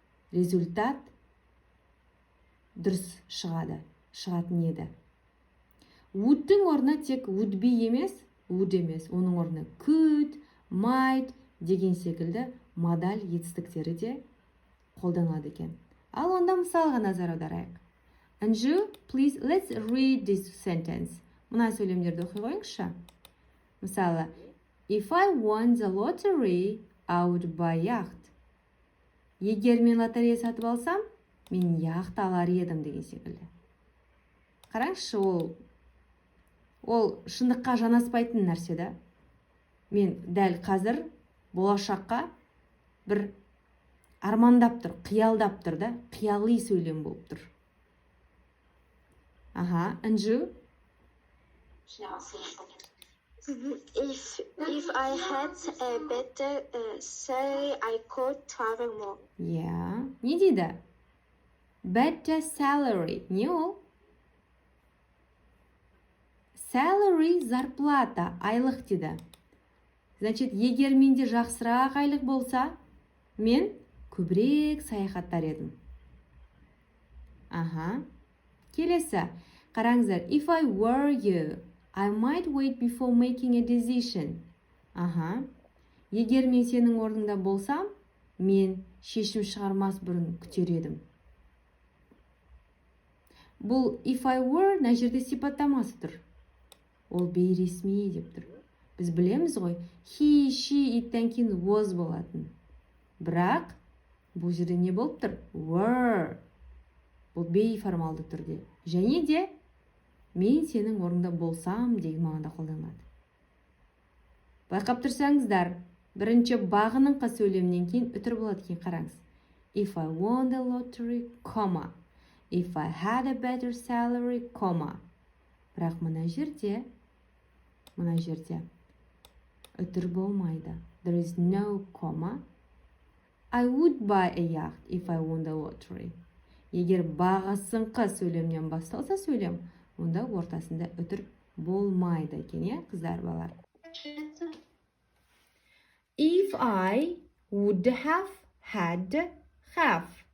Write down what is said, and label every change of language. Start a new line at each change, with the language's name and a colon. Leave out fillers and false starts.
Kazakh: Результат дұрыс шығатын еді. Would-тің орнына тек would be емес, would емес, оның орнына could, might деген секілді модаль етістіктері де қолданылады екен. Ал онда мысалға назар аударайық.
English: Анжу, please, let's read this sentence.
Kazakh: Мына сөйлемдерді оқи қойыңызшы. Мысалы, if I won the lottery, I would buy yacht. Егер мен лотерея сатып алсам, мен яхта алар едім деген секілді. Қараңызшы, ол шындыққа жанаспайтын нәрсе да. Мен дәл қазір болашаққа бір армандап тұр, қиялдап тұр да, қияли сөйлем болып тұр. Аха, Анжу?
English: If I had a better salary, I could travel more.
Kazakh: Yeah. Не дейді? Better salary. Не ол? Salary зарплата, айлық дейді. Значит, егер менде жақсырақ айлық болса, мен көбірек саяхаттар едім. Аха. Келесі. Қараңыздар.
English: If I were you, I might wait before making a decision. Аха.
Kazakh: Егер мен сенің орныңда болсам, мен шешім шығармас бұрын күтер едім. Бұл
English: if I were
Kazakh: мына жерде сипаттамасы тұр. Ол бейресми деп тұр. Біз білеміз ғой, he, she, иттен кейін was болатын. Бірақ бұл жерде не болып тұр? Were. Бұл бейформалды түрде. Және де мен сенің орныңда болсам деген мағынада қолданылады. Байқап тұрсаңыздар, бірінші бағыныңқы сөйлемнен кейін үтір болады екен, қараңыз.
English: If I won the lottery, comma. If I had a better salary, comma.
Kazakh: Бірақ мына жерде үтір болмайды.
English: There is no comma. I would buy a yacht if I won the lottery.
Kazakh: Егер бағасыңқы сөйлемнен басталса сөйлем, онда ортасында үтір болмайды екен, е, қыздар, балар.
English: If I would have had have.